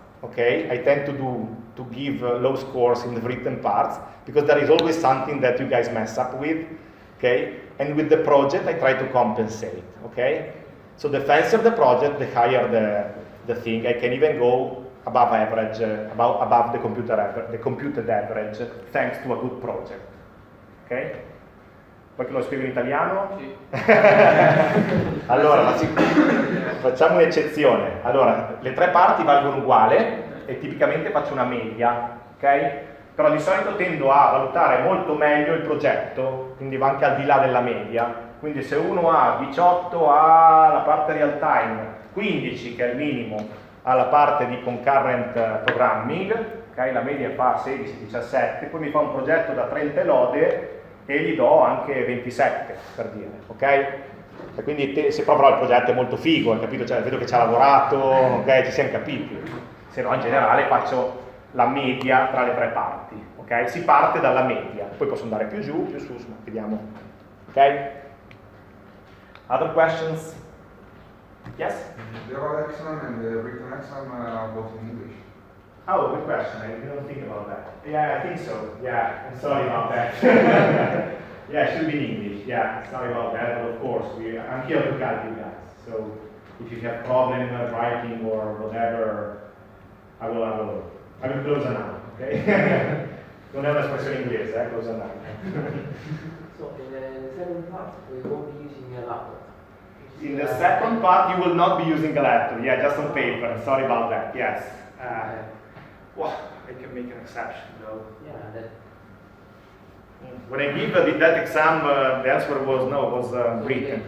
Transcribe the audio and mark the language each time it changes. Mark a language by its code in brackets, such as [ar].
[en] Okay, I tend to give low scores in the written parts because there is always something that you guys mess up with. Okay, and with the project I try to compensate. Okay, so the fancier the project, the higher the thing. I can even go above average, above the computed average, thanks to a good project. Ok? [it] Poi che lo scrivo in italiano? Sì. Allora, facciamo un'eccezione. Allora, le 3 parti valgono uguale e tipicamente faccio una media, ok? però di solito tendo a valutare molto meglio il progetto, quindi va anche al di là della media. Quindi se uno ha 18 alla parte real time, 15 che è il minimo alla parte di concurrent programming, okay? La media fa 16-17, poi mi fa un progetto da 30 lode e gli do anche 27, per dire, ok? E quindi se proprio il progetto è molto figo, hai capito? Cioè, vedo che ci ha lavorato, ok? Ci siamo capiti. Se no in generale faccio la media tra le tre parti, ok? Si parte dalla media, poi posso andare più giù, più su, insomma, vediamo, ok? [en] Other questions? Yes? The oral exam and the written exam are both in English. Oh, good question. I didn't think about that. Yeah, I think so. Yeah, I'm sorry about that. Yeah, it should be in English. Yeah, sorry about that. But of course, I'm here to help you guys. So if you have problem writing or whatever, I will close an eye. Okay? [it] Non è un'espressione inglese, [en] close an eye. So in the second part, we won't be using a laptop. In the second part, you will not be using a laptop. Yeah, just on paper. Sorry about that. Yes. Well, I can make an exception though. Yeah, that. When I give that exam, the answer was no, was written.